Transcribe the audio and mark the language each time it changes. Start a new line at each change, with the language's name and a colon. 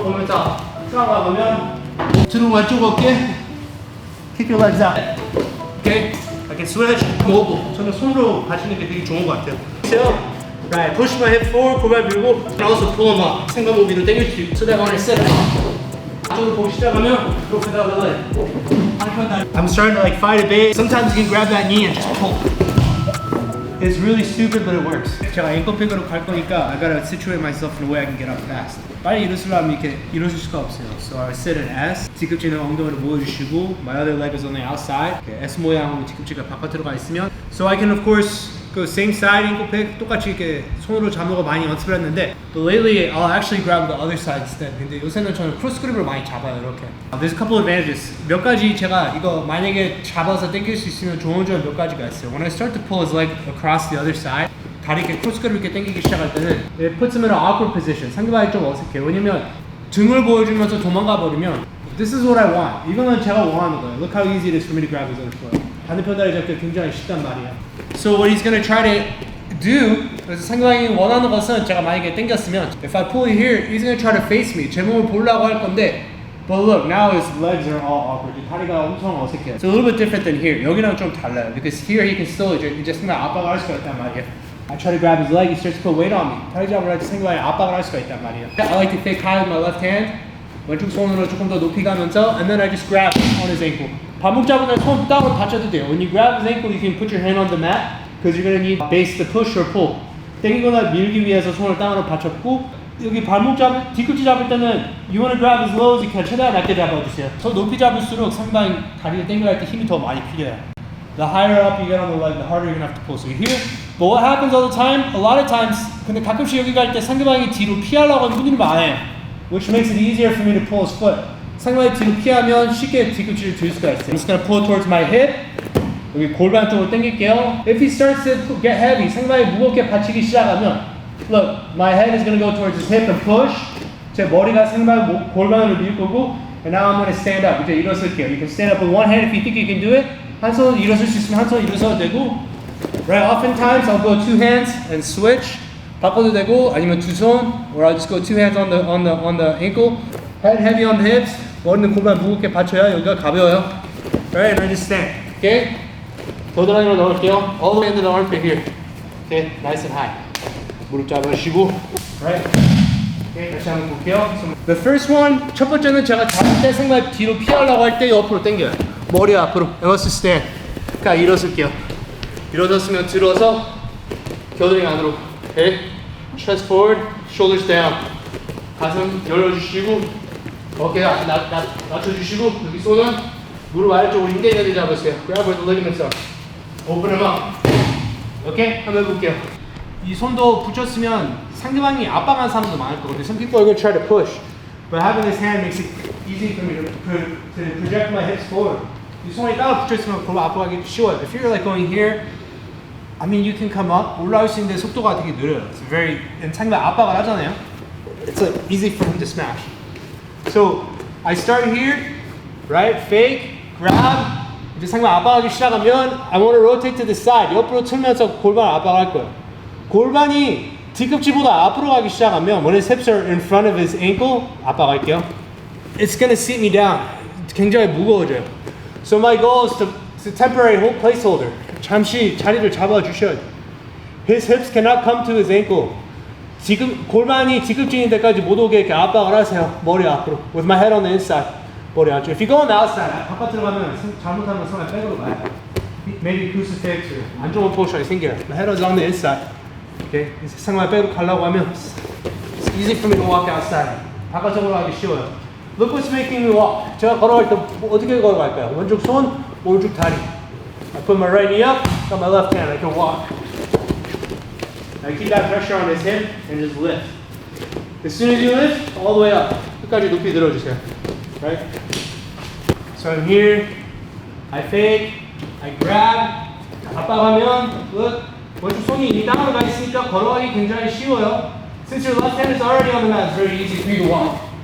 Korean: 보면서 트라우마 보면 들어 왼쪽 어깨.
English: Kick your legs out. Okay? I can switch, mobile.
Korean: 저는 손으로 하시는 게 되게 좋은 것 같아요.
English: Right, push my hip forward,
Korean: 골반 밀고,
English: and also pull them up.
Korean: 생각 위로 당길 수 있고,
English: so that when I sit up.
Korean: 앞쪽으로 보기 시작하면, 이렇게 나가면.
English: I'm starting to like fight a bit. Sometimes you can grab that knee and just pull. It's really stupid, but it works.
Korean: 제가 앵커픽으로 갈 거니까
English: I gotta situate myself in a way I can get up fast.
Korean: 빨리 일어서려면 이렇게 일어설 수가 없어요.
English: So I sit in S.
Korean: 뒤꿈치는 엉덩이를 모여주시고
English: my other leg is on the outside.
Korean: 이렇게 S 모양으로 뒤꿈치가 바깥으로 가 있으면
English: So I can of course
Korean: 그 same side 앵커픽 똑같이 이렇게 손으로 잡는 거 많이 연습을 했는데
English: But lately I'll actually grab the other side instead.
Korean: 근데 요새는 저는 크로스 그립을 많이 잡아요 이렇게.
English: There's a couple of advantages.
Korean: 몇 가지 제가 이거 만약에 잡아서 당길 수 있으면 좋은 점 몇 가지가 있어요.
English: When I start to pull his leg across the other side
Korean: 다리 이렇게 크로스 그립 이렇게 당기기 시작할 때는
English: it puts him in an awkward position.
Korean: 상대방이 좀 어색해요. 왜냐면 등을 보여주면서 도망가 버리면
English: This is what I want.
Korean: 이거는 제가 원하는 거예요.
English: Look how easy it is for me to grab his other foot.
Korean: 반대편 다리 잡기 굉장히 쉽단 말이에요.
English: So what he's gonna try to do,
Korean: 그래서 상대방이 원하는 것은 제가 만약에 당겼으면
English: If I pull it here, he's gonna try to face me.
Korean: 제 몸을 보려고 할 건데
English: But look, now his legs are all awkward.
Korean: 다리가 엄청 어색해요.
English: It's a little bit different than here.
Korean: 여기랑 좀 달라요.
English: Because here he can still
Korean: 이제 상대방 압박을 할 수가 있단 말이에요.
English: I try to grab his leg, he starts to put weight on me.
Korean: 다리 잡으려 할 때 상대방이 압박을 할 수가 있단 말이에요.
English: I like to fake high with my left hand.
Korean: 왼쪽 손으로 조금 더 높이 가면서
English: and then I just grab on his ankle.
Korean: 발목 잡으면 손 땅으로 받쳐도 돼요.
English: When you grab his ankle, you can put your hand on the mat because you're gonna need base to push or pull.
Korean: 당기거나 밀기 위해서 손을 땅으로 받쳤고 여기 발목 뒤꿈치 잡을 때는
English: you want to grab as low as you can.
Korean: 최대한 낮게 잡아주세요. 더 높이 잡을수록 상당히 다리를 당겨야 할 때 힘이 더 많이 필요해요.
English: The higher up you get on the leg, the harder you're gonna have to pull. So you're here. But what happens all the time? A lot of times,
Korean: 근데 가끔씩 여기 갈 때 상대방이 뒤로 피하려고 하는 분들이 많아요.
English: Which makes it easier for me to pull his foot.
Korean: 상대방이 뒤로 피하면 쉽게 뒤꿈치를 들 수가 있어요.
English: I'm just gonna pull towards my hip.
Korean: 여기 골반 쪽으로 당길게요.
English: If he starts to get heavy,
Korean: 상대방이 무겁게 받치기 시작하면
English: Look, my head is gonna go towards his hip and push.
Korean: 제 머리가 상대방 골반으로 밀 거고
English: And now I'm gonna stand up.
Korean: 이제 일어설게요.
English: You can stand up with one hand if you think you can do it.
Korean: 한 손 일어설 수 있으면 한 손 일어서도 되고
English: Right, oftentimes I'll go two hands and switch.
Korean: 바꿔도 되고 아니면 두 손,
English: or I'll just go two hands on the ankle, head heavy on the hips.
Korean: 머리는 골반 무겁게 받쳐야 여기가 가벼워요.
English: Right, and I just stand. Okay.
Korean: 겨드랑이로 넣을게요.
English: All the way into the armpit here. Okay, nice and high.
Korean: 무릎 잡으시고, right. Okay, 다시 한번 볼게요.
English: So the first one,
Korean: 첫 번째는 제가 잡을 때 상대방 뒤로 피하려고 할 때 옆으로 당겨요. 머리 앞으로.
English: I must stand.
Korean: 그러니까 일어설게요. 일어섰으면 들어서 겨드랑이 안으로.
English: Okay, chest forward, shoulders down.
Korean: 가슴 열어주시고, 어깨 낮춰주시고, 여기 손은 무릎 아래쪽으로 인대인대 잡으세요.
English: Grab where the ligaments are. Open them up.
Korean: Okay, 한번 해볼게요. 이 손도 붙였으면 상대방이 압박하는 사람도 많을 거거든요.
English: Some people are going to try to push, but having this hand makes it easy for me to project my hips forward.
Korean: 이 손이 따로 붙였으면 골반 압박하기 쉬워요.
English: If you're like going here, I mean, you can come up.
Korean: 올라올 수 있는데 속도가 되게 느려요.
English: It's very,
Korean: 상대방 압박을 하잖아요.
English: It's like easy for him to smash. So I start here, right? Fake, grab.
Korean: 이제 상대방 압박하기 시작하면
English: I want to rotate to the side.
Korean: 옆으로 틀면서 골반 압박할 거예요. 골반이 뒤꿈치보다 앞으로 가기 시작하면
English: when his hips are in front of his ankle,
Korean: 압박할게요.
English: It's gonna sit me down.
Korean: 굉장히 무거워져요.
English: So my goal is to temporary hold placeholder.
Korean: 잠시 자리를 잡아주셔야 돼요.
English: His hips cannot come to his ankle.
Korean: 지금 골반이 뒤꿈치인 데까지 못 오게 이렇게 압박을 하세요. 머리 앞으로.
English: With my head on the inside.
Korean: 머리 안쪽.
English: If you go on the outside,
Korean: 바깥으로 가면 잘못하면 손에 백으로 가요.
English: Maybe crucifix or
Korean: 안 좋은 포지션이 생겨요.
English: My head is on the inside. Okay.
Korean: 상대방 백으로 가려고 하면
English: it's easy for me to walk outside.
Korean: 바깥쪽으로 가기 쉬워요.
English: Look what's making me walk.
Korean: 제가 걸어갈 때 어떻게 걸어갈까요? 왼쪽 손, 오른쪽 다리.
English: I put my right knee up, got my left hand, I can walk. I keep that pressure on his hip and just lift. As soon as you lift, all the way up.
Korean: 끝까지 높이 들어주세요.
English: Right? So I'm here, I fake, I grab,
Korean: 압박하면, look, 왼쪽 손이 이미 땅으로 가 있으니까 걸어가기 굉장히 쉬워요.
English: Since your left hand is already on the mat, it's very easy for you to walk.